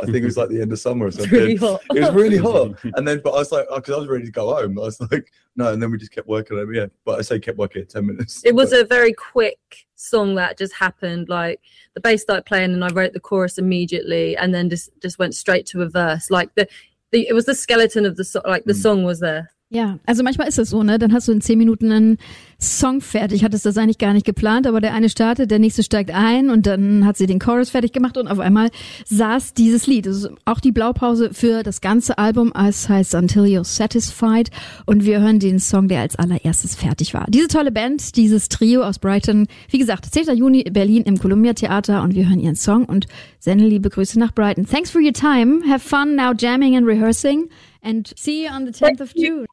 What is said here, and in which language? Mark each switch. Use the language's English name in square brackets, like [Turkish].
[English] I think it was like the end of summer or something. It was really hot. And then, but I was like, because I was ready to go home. I was like, no. And then we just kept working on it. Yeah, but I say kept working at 10 minutes. It was a very quick song that just happened. Like the bass started playing, and I wrote the chorus immediately, and then just went straight to a verse. Like it was the skeleton of the song, like the song was there. [German] Ja, also manchmal ist das so, ne? Dann hast du in 10 Minuten einen Song fertig. Hattest das eigentlich gar nicht geplant, aber der eine startet, der nächste steigt ein und dann hat sie den Chorus fertig gemacht und auf einmal saß dieses Lied. Das ist auch die Blaupause für das ganze Album, es heißt Until You're Satisfied, und wir hören den Song, der als allererstes fertig war. Diese tolle Band, dieses Trio aus Brighton, wie gesagt, 10. Juni in Berlin im Columbia Theater, und wir hören ihren Song und senden liebe Grüße nach Brighton. [English] Thanks for your time. Have fun now jamming and rehearsing. And see you on the 10th of June.